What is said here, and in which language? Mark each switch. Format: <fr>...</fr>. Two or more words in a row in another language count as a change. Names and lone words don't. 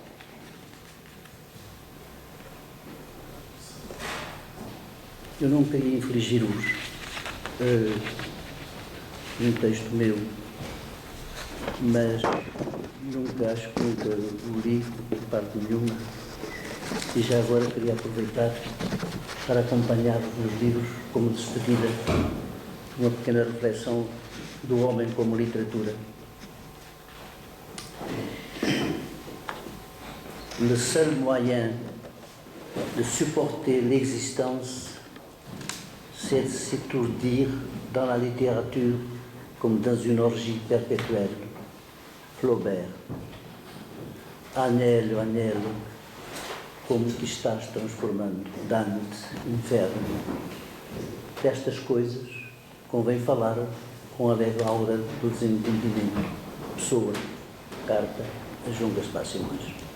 <pt>Eu não queria infligir-vos um texto meu, mas acho que nunca o li de parte nenhuma, e já agora queria aproveitar para acompanhar os meus livros como despedida, uma pequena reflexão do homem como literatura.</pt> <fr>Le seul moyen de supporter l'existence, c'est de s'étourdir dans la littérature comme dans une orgie perpétuelle. Flaubert.</fr> <pt>Anelo, anelo, como te estás transformando, dando-te inferno. Destas coisas convém falar com a leve aura do desentendimento. Pessoa, carta a João Gaspar Simões.</pt>